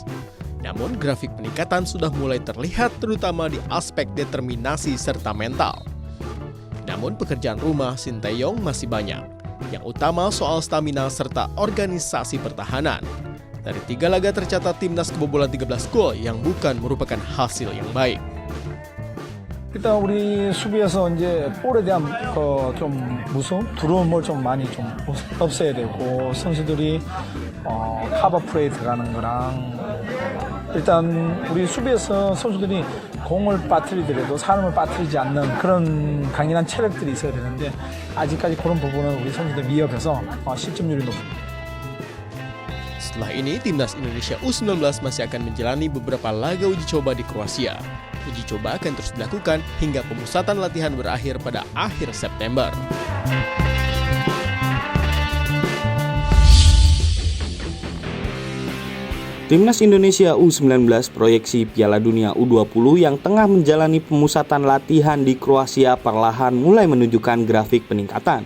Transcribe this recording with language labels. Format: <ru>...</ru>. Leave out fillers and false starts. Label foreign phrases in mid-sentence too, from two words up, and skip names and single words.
<id>Namun grafik peningkatan sudah mulai terlihat terutama di aspek determinasi serta mental. Namun pekerjaan rumah Sinteyong masih banyak. Yang utama soal stamina serta organisasi pertahanan. Dari 3 laga tercatat timnas kebobolan 13 gol yang bukan merupakan hasil yang baik.</id> <ko>일단 우리 수비에서 이제 볼에 대한 좀 무서움, 두려운 볼 좀 많이 좀 없애야 되고 선수들이 커버 플레이 들어가는 거랑 일단 우리 수비에서 선수들이 공을 빠뜨리더라도 사람을 빠뜨리지 않는 그런 강인한 체력들이 있어야 되는데 아직까지 그런 부분은 우리 선수들 미흡해서 실점률이 높습니다.</ko> <id>Setelah ini, timnas Indonesia U19 masih akan menjalani beberapa laga uji coba di Kroasia. Uji coba akan terus dilakukan hingga pemusatan latihan berakhir pada akhir September. Timnas Indonesia U19 proyeksi Piala Dunia U20 yang tengah menjalani pemusatan latihan di Kroasia perlahan mulai menunjukkan grafik peningkatan.</id>